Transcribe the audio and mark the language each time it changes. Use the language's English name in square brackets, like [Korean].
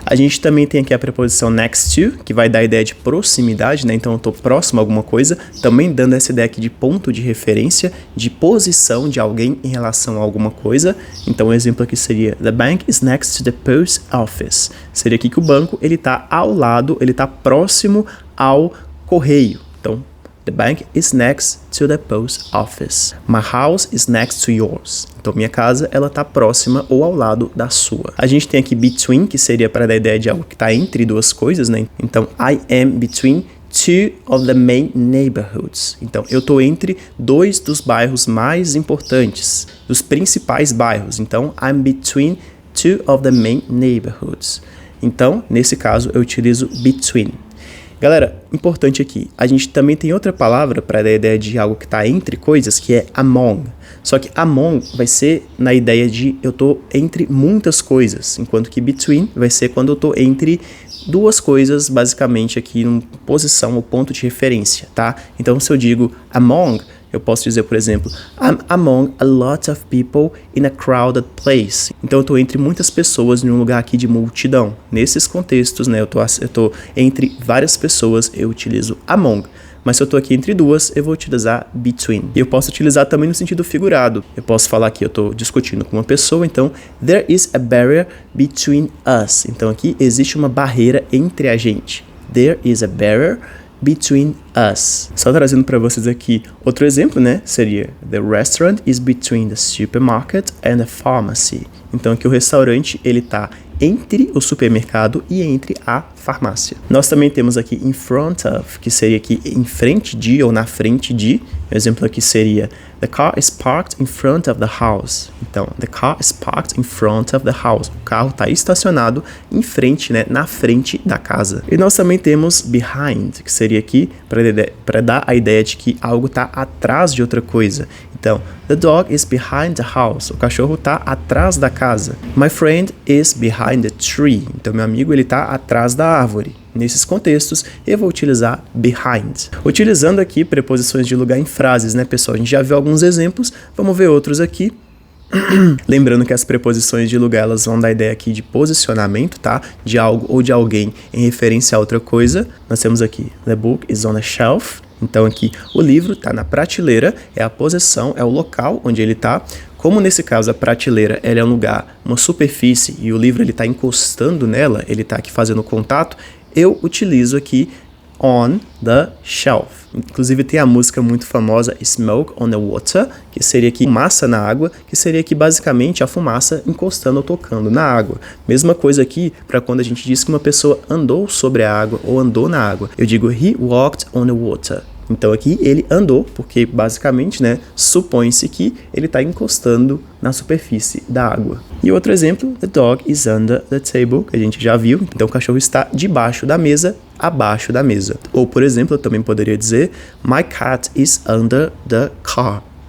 [Portuguese] A gente também tem aqui a preposição next to, que vai dar a ideia de proximidade, né? Então eu tô próximo a alguma coisa, também dando essa ideia aqui de ponto de referência, de posição de alguém em relação a alguma coisa. Então o exemplo aqui seria [English] the bank is next to the post office. [Portuguese] Seria aqui que o banco, ele tá ao lado, ele tá próximo ao correio. Então, [English] the bank is next to the post office. My house is next to yours. [Portuguese] Então, minha casa, ela tá próxima ou ao lado da sua. A gente tem aqui between, que seria para dar a ideia de algo que tá entre duas coisas, né? Então, [English] I am between two of the main neighborhoods. [Portuguese] Então, eu tô entre dois dos bairros mais importantes, dos principais bairros. Então, [English] I'm between two of the main neighborhoods. [Portuguese] Então, nesse caso, eu utilizo between. Galera, importante aqui, a gente também tem outra palavra para dar a ideia de algo que está entre coisas, que é among. Só que among vai ser na ideia de eu tô entre muitas coisas, enquanto que between vai ser quando eu tô entre duas coisas, basicamente aqui em posição ou ponto de referência, tá? Então, se eu digo among, eu posso dizer, por exemplo, [English] I'm among a lot of people in a crowded place. [Portuguese] Então, eu estou entre muitas pessoas em um lugar aqui de multidão. Nesses contextos, né, eu tô entre várias pessoas, eu utilizo among. Mas se eu estou aqui entre duas, eu vou utilizar between. E eu posso utilizar também no sentido figurado. Eu posso falar que eu estou discutindo com uma pessoa, então, [English] there is a barrier between us. [Portuguese] Então, aqui existe uma barreira entre a gente. [English] There is a barrier between us. [Portuguese] Só trazendo para vocês aqui outro exemplo, né? Seria [English] the restaurant is between the supermarket and the pharmacy. [Portuguese] Então aqui o restaurante ele tá entre o supermercado e entre a farmácia. Nós também temos aqui in front of, que seria aqui em frente de ou na frente de. O exemplo aqui seria [English] the car is parked in front of the house. [Portuguese] Então, [English] the car is parked in front of the house. [Portuguese] O carro está estacionado em frente, né, na frente da casa. E nós também temos behind, que seria aqui para dar a ideia de que algo está atrás de outra coisa. Então, the dog is behind the house. O cachorro está atrás da casa. My friend is behind the tree. Então, meu amigo ele está atrás da árvore. Nesses contextos, eu vou utilizar behind. Utilizando aqui preposições de lugar em frases, né, pessoal? A gente já viu alguns exemplos, vamos ver outros aqui. Lembrando que as preposições de lugar, elas vão dar a ideia aqui de posicionamento, tá? De algo ou de alguém em referência a outra coisa. Nós temos aqui, [English] the book is on a shelf. [Portuguese] Então aqui, o livro está na prateleira, é a posição, é o local onde ele está. Como nesse caso a prateleira ela é um lugar, uma superfície, e o livro ele está encostando nela, ele está aqui fazendo contato, eu utilizo aqui on the shelf. Inclusive tem a música muito famosa Smoke on the Water, que seria aqui fumaça na água, que seria aqui basicamente a fumaça encostando ou tocando na água. Mesma coisa aqui para quando a gente diz que uma pessoa andou sobre a água ou andou na água. Eu digo [English] he walked on the water. [Portuguese] Então aqui ele andou, porque basicamente, né, supõe-se que ele está encostando na superfície da água. E outro exemplo, [English] the dog is under the table, [Portuguese] que a gente já viu. Então o cachorro está debaixo da mesa, abaixo da mesa. Ou, por exemplo, eu também poderia dizer [English] my cat is under the car.